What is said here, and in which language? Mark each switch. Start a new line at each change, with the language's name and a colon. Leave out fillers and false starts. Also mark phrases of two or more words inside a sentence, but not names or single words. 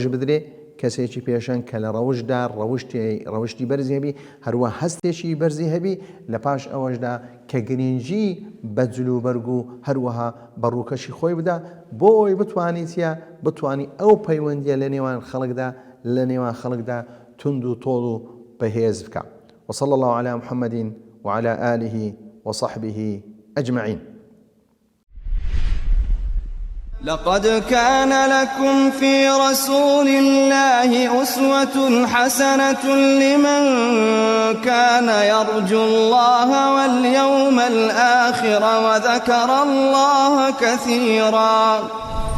Central Kurdish: بدرێ کەسێکی پێشەن کە لە ڕەوشدا ڕەوشتی بەرزی هەبی هەروە هەستێکی بەرزی هەبی لە پاش ئەوەشدا کە گرنگی بە جلوبەرگ و هەروەها بە ڕووکەشی خۆی بدە بۆ ئەوی بتوانی ئەو پەیوەندیە لە نێوان خەڵکدا تند و تۆڵ و بەهێز بکە
Arabic: وصلى الله على محمد وعلى آله وصحبه أجمعين. لقد كان لكم في رسول الله أسوة حسنة لمن كان يرجو الله واليوم الآخر وذكر الله كثيرا.